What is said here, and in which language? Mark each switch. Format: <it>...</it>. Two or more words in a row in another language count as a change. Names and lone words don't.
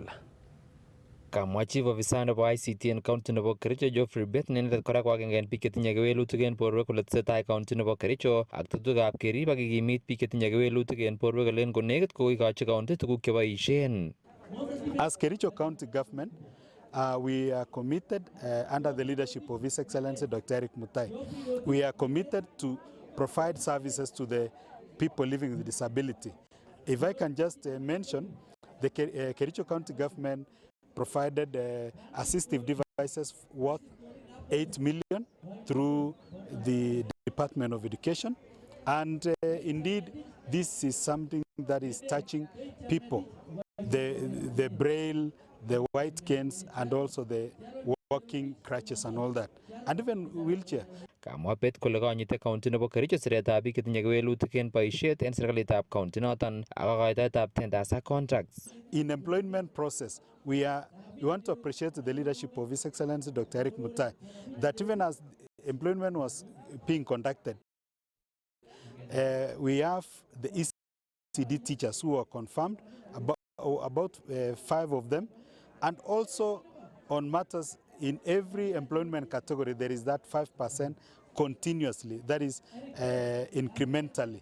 <kln>Kamwa</kln> <en>chief officer</en> <kln>nebo ICT en county nebo Kericho Geoffrey Bett nendet kora ko agenge en biik chetinye kewelutik en borwek kole tesetai county nebo Kericho ak tetutikab kerib ak kikimit biik chetinye kewelutik en borwek kolen konekit kokikochi county tuguk cheboisien.</kln> <en>As Kericho County Government, we are committed under the leadership of His Excellency Dr. Eric Mutai. We are committed to provide services to the people living with disability. If I can just mention, the Kericho County Government provided assistive devices worth 8 million through the Department of Education. And indeed, this is something that is touching people. The braille, the white canes, and also the walking crutches and all that. And even wheelchair.</en> <kln>Kamwa Bett kole konyite county nebo Kericho siretab biik chetinye kewelutik en boisiet en serikalitab county noton ak kokoitoetab tenders ak contracts.</kln> <en>In employment process, we want to appreciate the leadership of His Excellency Dr. Eric Mutai, that even as employment was being conducted, we have the ECD teachers who are confirmed, about 5 of them, and also on matters in every employment category, there is that 5% continuously, that is incrementally.</en>